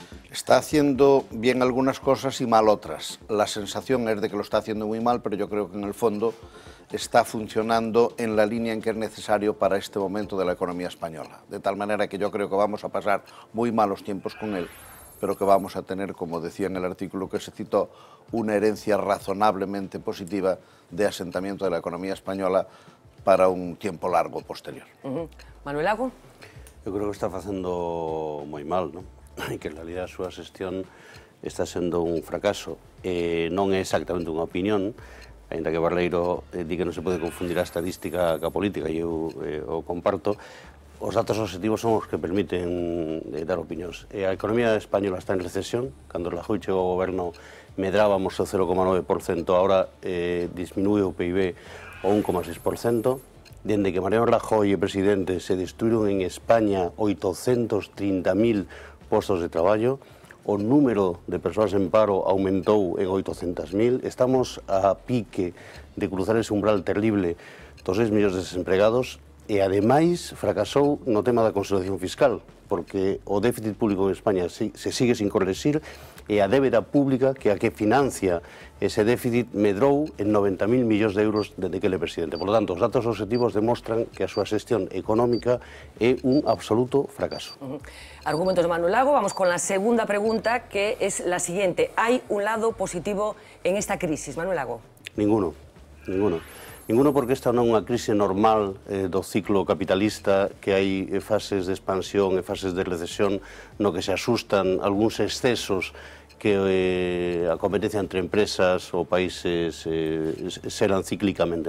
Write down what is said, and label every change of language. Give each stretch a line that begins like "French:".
Spanish: Está haciendo bien algunas cosas y mal otras. La sensación es de que lo está haciendo muy mal, pero yo creo que en el fondo está funcionando en la línea en que es necesario para este momento de la economía española. De tal manera que yo creo que vamos a pasar muy malos tiempos con él, pero que vamos a tener, como decía en el artículo que se citó, una herencia razonablemente positiva de asentamiento de la economía española para un tiempo largo posterior. Manuel Lago.
Galician: Eu creo que está facendo moi mal, non? E que en realidad a súa xestión está sendo un fracaso. Non é exactamente unha opinión, ainda que Barreiro di que non se pode confundir a estadística ca política, e eu o comparto. Os datos objetivos son os que permiten dar opinións. A economía española está en recesión. Cando Rajoy chegou ao goberno medrábamos o 0,9%, agora disminúe o PIB o 1,6%. Dende que Mariano Rajoy é presidente se destruíron en España 830.000 postos de traballo. O número de persoas en paro aumentou en 800.000, estamos a pique de cruzar ese umbral terrible dos 6 millóns de desempregados e, ademais, fracasou no tema da consolidación fiscal, porque o déficit público en España se sigue sin corregir e a débeda pública que a que financia ese déficit medrou en 90.000 millóns de euros desde que ele é presidente.
Spanish: Por lo tanto,
Galician: os datos objetivos demostran que a súa xestión económica é un absoluto fracaso. Argumentos de Manuel Lago.
Spanish: Vamos con la segunda pregunta, que es la siguiente. ¿Hay un lado positivo en esta crisis? Manuel Lago. Ninguno.
Galician: Ninguno porque esta non é unha crise normal do ciclo capitalista, que hai fases de expansión e fases de recesión no que se asustan algúns excesos que a competencia entre empresas ou países serán cíclicamente.